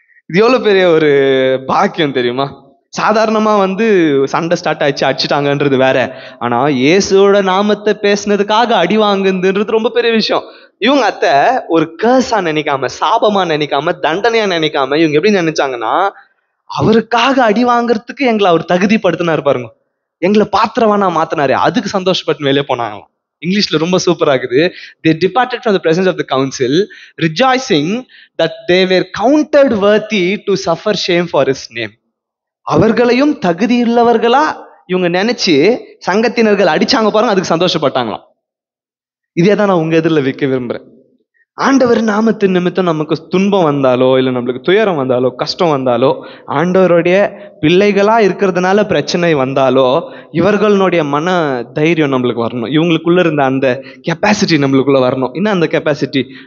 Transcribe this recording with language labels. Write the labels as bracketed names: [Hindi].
[Tamil] இது எவ்வளவு பெரிய ஒரு பாக்கியம் தெரியுமா? சாதாரணமா சண்டை ஸ்டார்ட் ஆயிடுச்சு, அடிச்சுட்டாங்கன்றது வேற, ஆனா இயேசுவோட நாமத்தை பேசினதுக்காக அடி வாங்குதுன்றது ரொம்ப பெரிய விஷயம். இவங்க ஒரு கேர்ஸா நினைக்காம, சாபமா நினைக்காம, தண்டனையா நினைக்காம, இவங்க எப்படி நினைச்சாங்கன்னா, அவருக்காக அடி வாங்குறதுக்கு எங்களை அவர் தகுதிப்படுத்தினார் பாருங்க, எங்களை பாத்திரவானா மாத்தினாரு, அதுக்கு சந்தோஷப்பட்டு வெளியே போனாங்களாம். இங்கிலீஷ்ல ரொம்ப சூப்பரா இருக்குது. [English] They departed from the presence of the council, rejoicing that they were counted worthy to suffer shame for his name. [Tamil] அவர்களையும் தகுதியுள்ளவர்களா இவங்க நினைச்சு சங்கத்தினர்கள் அடிச்சாங்க பாருங்க, அதுக்கு சந்தோஷப்பட்டாங்களாம். இதே தான் நான் உங்க எதிரில் வைக்க விரும்புறேன். ஆண்டவர் நாமத்தின் நிமித்தம் நமக்கு துன்பம் வந்தாலோ, இல்லை நம்மளுக்கு துயரம் வந்தாலோ, கஷ்டம் வந்தாலோ, ஆண்டவருடைய பிள்ளைகளா இருக்கிறதுனால பிரச்சனை வந்தாலோ, இவர்களுடைய மன தைரியம் நம்மளுக்கு வரணும், இவங்களுக்குள்ள இருந்த அந்த கெப்பாசிட்டி நம்மளுக்குள்ள வரணும். என்ன அந்த கெப்பாசிட்டி?